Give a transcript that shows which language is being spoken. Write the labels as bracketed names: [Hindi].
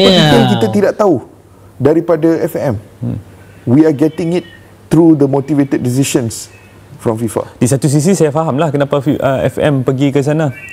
[Malay] Detail kita tidak tahu daripada FAM. [English] We are getting it through the motivated decisions from FIFA. [Malay] Di satu sisi saya fahamlah kenapa FM pergi ke sana.